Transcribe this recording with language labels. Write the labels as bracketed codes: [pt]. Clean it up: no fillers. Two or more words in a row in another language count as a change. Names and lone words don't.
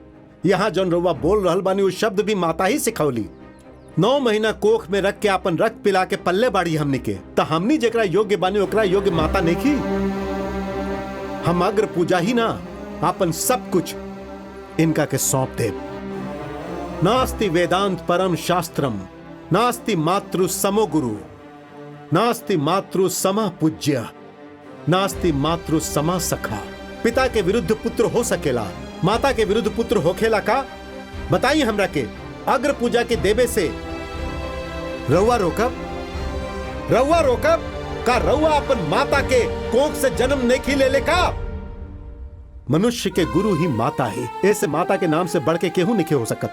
[bho] यहाँ जौन रउआ बोल रहल बानी वो शब्द भी माता ही सिखौली। 9 महीना कोख में रख के अपन रक्त पिला के पल्ले बाड़ी हमनी के, त हमनी जेकरा योग्य बानी ओकरा योग्य माता नहीं की। हम अग्र पूजा ही ना, अपन सब कुछ इनका के सौंप दे। [sa] नास्ति वेदांत परम शास्त्रम, नास्ति मातृ समो गुरु, नास्ति मातृ समा पूज्य, नास्ति मातृ समा सखा। [bho] पिता के विरुद्ध पुत्र हो सकेला, माता के विरुद्ध पुत्र होखेला का? बताइए हमरा के। अग्र पूजा के देवे से रउआ रोकब? रउआ रोकब का? रउआ अपन माता के कोख से जन्म नहीं खिले ले का? मनुष्य के गुरु ही माता है, ऐसे माता के नाम से बढ़ के केहू नहीं हो सकत।